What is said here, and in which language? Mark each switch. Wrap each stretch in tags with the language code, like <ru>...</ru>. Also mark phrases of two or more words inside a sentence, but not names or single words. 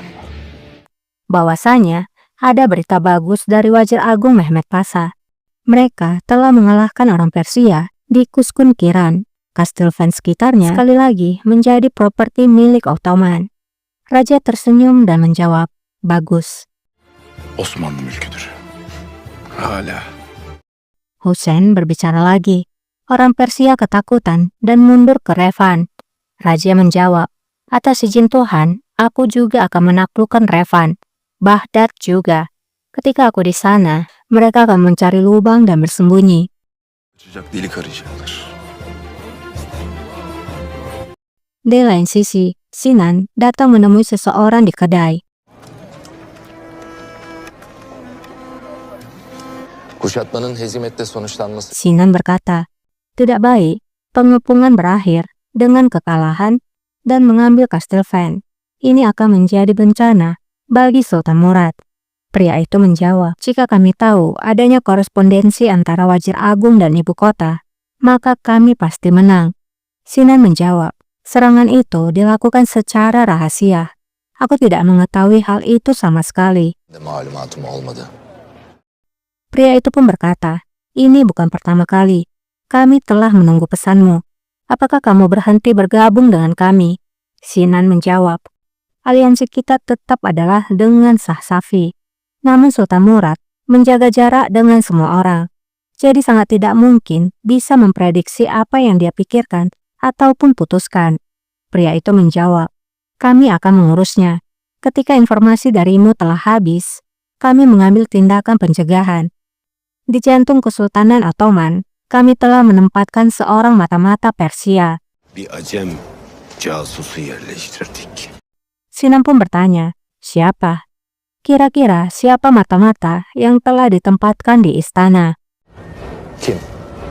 <id>bahwasanya ada berita bagus dari Wazir Agung Mehmed Pasha. Mereka telah mengalahkan orang Persia di Kuskun Kiran. Kastil Van sekitarnya sekali lagi menjadi properti milik Ottoman. Raja tersenyum dan menjawab, "Bagus."</id> <tr>Osmanlı mülküdür. Hala.</tr> <id>Hussein berbicara lagi. Orang Persia ketakutan dan mundur ke Revan. Raja menjawab, "Atas izin Tuhan, aku juga akan menaklukkan Revan. Baghdad juga. Ketika aku di sana, mereka akan mencari lubang dan bersembunyi."</id> <tr>Kaçacak delik arayacaklar.</tr> <id>Di lain sisi, Sinan datang menemui seseorang di kedai.</id> <tr>Kuşatmanın hezimette sonuçlanması</tr> <id>Sinan berkata, "Tidak baik, pengepungan berakhir dengan kekalahan dan mengambil Kastil Van. Ini akan menjadi bencana bagi Sultan Murad." Pria itu menjawab, "Jika kami tahu adanya korespondensi antara Wazir Agung dan ibu kota, maka kami pasti menang." Sinan menjawab, "Serangan itu dilakukan secara rahasia. Aku tidak mengetahui hal itu sama sekali."</id> <tr>de malumatım olmadı.</tr> <id>Pria itu pun berkata, "Ini bukan pertama kali. Kami telah menunggu pesanmu. Apakah kamu berhenti bergabung dengan kami?" Sinan menjawab, "Aliansi kita tetap adalah dengan Shah Safi. Namun Sultan Murad menjaga jarak dengan semua orang. Jadi sangat tidak mungkin bisa memprediksi apa yang dia pikirkan ataupun putuskan." Pria itu menjawab, "Kami akan mengurusnya. Ketika informasi darimu telah habis, kami mengambil tindakan pencegahan. Di jantung Kesultanan Ottoman, kami telah menempatkan seorang mata-mata Persia."</id> <tr>Bir Acem casusu yerleştirdik.</tr> <id>Sinan pun bertanya, "Siapa? Kira-kira siapa mata-mata yang telah ditempatkan di istana?"</id> <tr>Kim?</tr>